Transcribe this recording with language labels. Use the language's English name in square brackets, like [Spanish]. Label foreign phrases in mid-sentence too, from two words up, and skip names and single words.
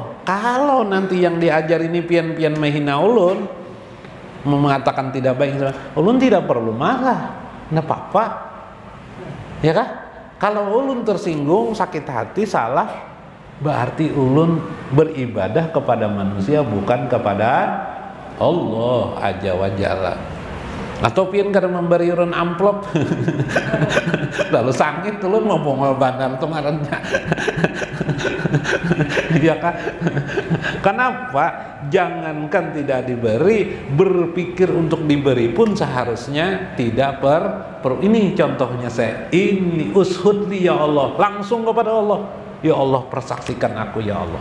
[Indonesian] Kalau nanti yang diajar ini pian-pian menghina ulun, mengatakan tidak baik, ulun tidak perlu marah, nggak apa-apa, ya kah? Kalau ulun tersinggung, sakit hati, salah, berarti ulun beribadah kepada manusia bukan kepada Allah [Arabic] عز وجل. [Banjar] Atau pian kada memberi urun amplop lalu sangit ulun mau bongol bandar tuh ngarannya Ya kan? [Indonesian] Kenapa? Jangankan tidak diberi, berpikir untuk diberi pun seharusnya tidak ini contohnya saya. Ini ushudli ya Allah, langsung kepada Allah. Ya Allah, persaksikan aku ya Allah.